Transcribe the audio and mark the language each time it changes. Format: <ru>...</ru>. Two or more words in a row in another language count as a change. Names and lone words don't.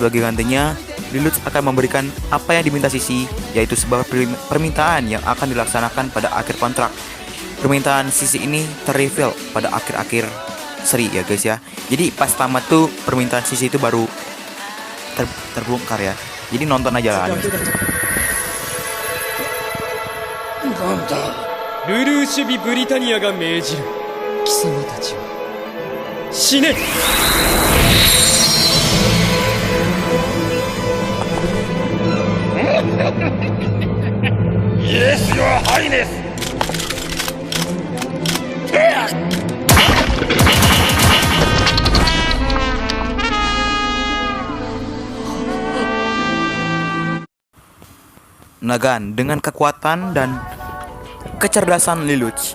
<id>sebagai gantinya, Lelouch akan memberikan apa yang diminta Sisi, yaitu sebuah permintaan yang akan dilaksanakan pada akhir kontrak. Permintaan Sisi ini terreveal pada akhir-akhir seri ya guys ya. Jadi pas tamat tuh permintaan Sisi itu baru terbongkar ya. Jadi nonton aja lah.</id> <ja>なんだルルーシュビ・ブリタニアが命じる貴様たちは死ね</ja> <en>Yes, your highness!</en> <id>Nagan dengan kekuatan dan kecerdasan Lelouch.</id>